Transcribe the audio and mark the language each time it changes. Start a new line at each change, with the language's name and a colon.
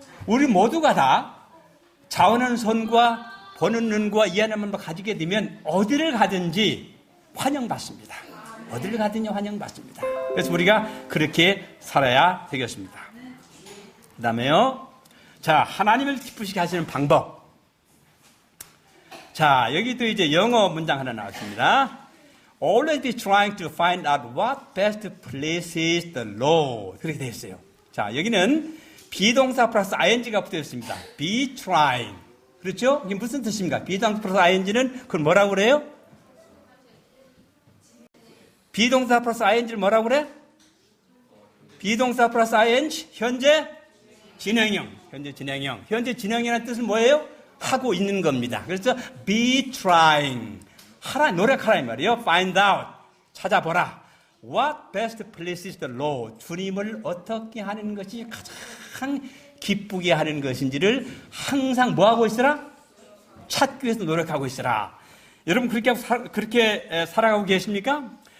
Korean: 우리 모두가 다 자원하는 손과 보는 눈과 이해하는 마음을 가지게 되면 어디를 가든지 환영받습니다. 어디를 가든지 환영받습니다. 그래서 우리가 그렇게 살아야 되겠습니다. 그 다음에요. 자, 하나님을 기쁘시게 하시는 방법. 자, 여기도 이제 영어 문장 하나 나왔습니다.
English: Always be trying to find out what best pleases the Lord.
Korean: 그렇게 되어 있어요. 자, 여기는 비동사 플러스 ing가 붙어 있습니다.
English: be trying.
Korean: 그렇죠? 이게 무슨 뜻입니까? 비동사 플러스 ing는 그걸 뭐라고 그래요? 비동사 플러스 ing를 뭐라고 그래? 비동사 플러스 ing, 현재 진행형. 현재 진행형. 현재 진행형이라는 뜻은 뭐예요? 하고 있는 겁니다. 그래서
English: be trying.
Korean: 하라, 노력하라 이 말이에요.
English: find out.
Korean: 찾아보라.
English: What best pleases the Lord.
Korean: 주님을 어떻게 하는 것이 가장 기쁘게 하는 것인지를 항상 뭐 하고 있으라? 찾기 위해서 노력하고 있으라. 여러분 그렇게 살아가고 계십니까?